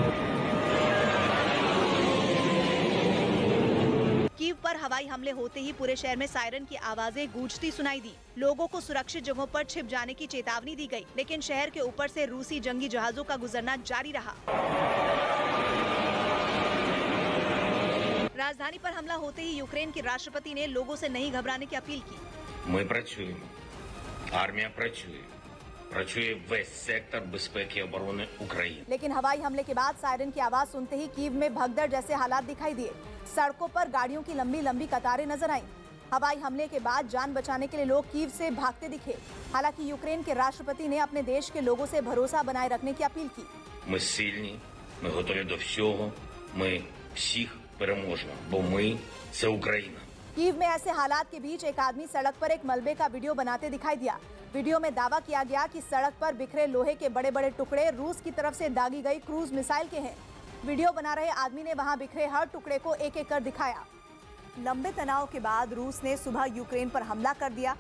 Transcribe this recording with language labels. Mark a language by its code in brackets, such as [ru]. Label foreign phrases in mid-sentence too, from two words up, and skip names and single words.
[hi] कीव पर हवाई हमले होते ही पूरे शहर में सायरन की आवाजें गूंजती सुनाई दी। लोगों को सुरक्षित जगहों पर छिप जाने की चेतावनी दी गई, लेकिन शहर के ऊपर से रूसी जंगी जहाजों का गुजरना जारी रहा। राजधानी पर हमला होते ही यूक्रेन के राष्ट्रपति ने लोगों से नहीं घबराने की अपील की। [uk] Ми працюємо. Армія працює. Працює весь сектор безпеки і оборони України. [hi] लेकिन हवाई हमले के बाद सायरन की आवाज सुनते ही कीव में भगदड़ जैसे हालात दिखाई दिए। सड़कों पर गाड़ियों की लंबी लंबी कतारें नजर आईं। हवाई हमले के बाद जान बचाने के लिए लोग कीव से भागते दिखे। हालांकि यूक्रेन के राष्ट्रपति ने अपने देश के लोगों से भरोसा बनाए रखने की अपील की। [uk] Ми сильні, ми готові до всього, ми всіх переможемо, бо ми – це Україна. [hi] कीव में ऐसे हालात के बीच एक आदमी सड़क पर एक मलबे का वीडियो बनाते दिखाई दिया। वीडियो में दावा किया गया कि सड़क पर बिखरे लोहे के बड़े बड़े टुकड़े रूस की तरफ से दागी गई क्रूज मिसाइल के हैं। वीडियो बना रहे आदमी ने वहां बिखरे हर टुकड़े को एक एक कर दिखाया। लंबे तनाव के बाद रूस ने सुबह यूक्रेन पर हमला कर दिया।